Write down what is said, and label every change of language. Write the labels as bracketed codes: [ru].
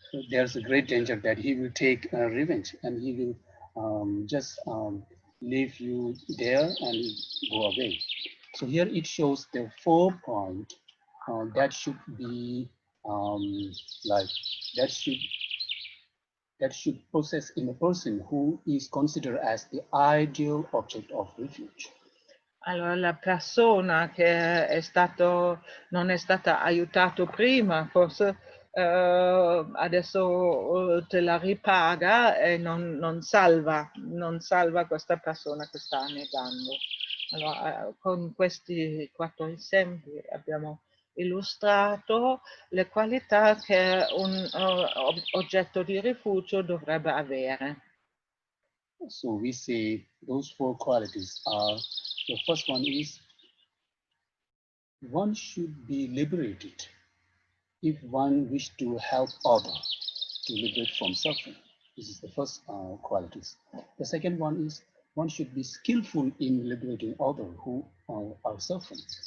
[en] There's a great danger that he will take revenge and he will just leave you there and go away. So here it shows the 4 point that should be like that should possess in a person who is considered as the ideal object of refuge. [it] Allora, la persona che non è stata aiutata prima, forse adesso te la ripaga e non salva questa persona che sta negando. Allora, con questi 4 esempi abbiamo illustrato le qualità che un oggetto di rifugio dovrebbe avere. [en] So we say those 4 qualities are, the first one is one should be liberated if one wish to help others to liberate from suffering. This is the first qualities. The second one is one should be skillful in liberating others who are suffering.